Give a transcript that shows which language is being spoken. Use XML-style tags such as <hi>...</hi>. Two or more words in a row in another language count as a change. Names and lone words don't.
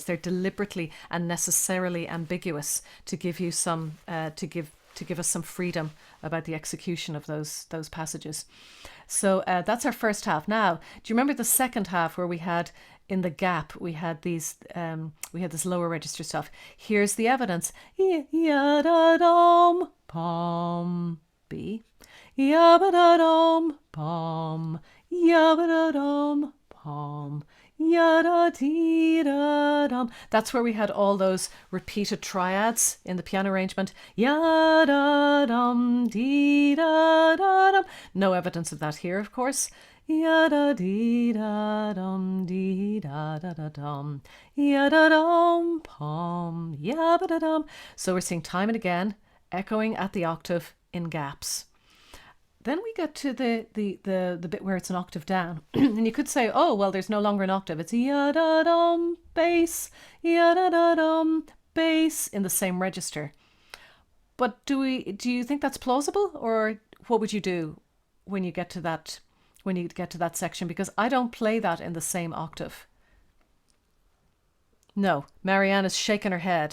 <en>They're deliberately and necessarily ambiguous to give you some to give us some freedom about the execution of those passages. So that's our first half. Now, do you remember the second half where we had in the gap we had these we had this lower register stuff? Here's the evidence. Ya da dum pom B. Ya ba da dum pom. Ya ba da dum pom. Yada dee da dum. That's where we had all those repeated triads in the piano arrangement. Yada dum dee da da dum. No evidence of that here, of course. Yada dee da dum dee da da da dum. Yada dum pom. Yada da dum. So we're seeing time and again echoing at the octave in gaps. Then we get to the bit where it's an octave down. And you could say, oh, well, there's no longer an octave. It's ya-da-dum, bass, ya-da-da-dum, bass in the same register. But do you think that's plausible? Or what would you do when you get to that section? Because I don't play that in the same octave. No, Marianne is shaking her head.</en>